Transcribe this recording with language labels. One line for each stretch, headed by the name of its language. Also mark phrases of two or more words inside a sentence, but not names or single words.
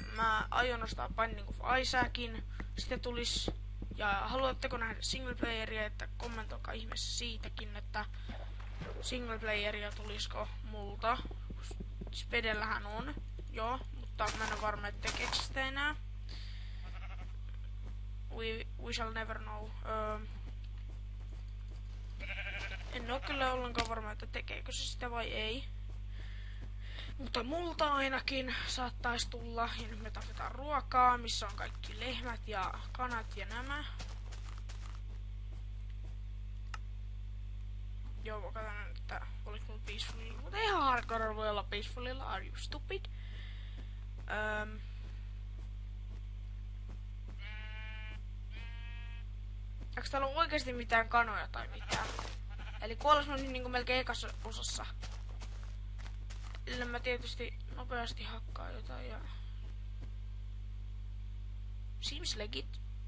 Finnish: Mä aion nostaa Binding of Isaacin. Sitä tulis. Ja haluatteko nähdä singleplayeria, että kommentoikaa ihmeessä siitäkin, että singleplayeria tulisiko multa. Spedellähän on, joo, mutta mä en ole varma, että tekeekö sitä enää.
English: We shall never know.
Finnish: En oo kyllä ollenkaan varma, että tekeekö se sitä vai ei. Mutta multa ainakin saattaisi tulla. Ja nyt me tarvitaan ruokaa, missä on kaikki lehmät ja kanat ja nämä. Joo, mä katson, että oliko mulla peacefulilla. Mutta ihan hardcore voi olla peacefulilla.
English: Are you stupid?
Finnish: Onks täällä oikeesti mitään kanoja tai mitään? Eli kuolles mä nyt niinku melkein ekassa osassa. Ille mä tietysti nopeasti hakkaan jotain ja
English: seems legit.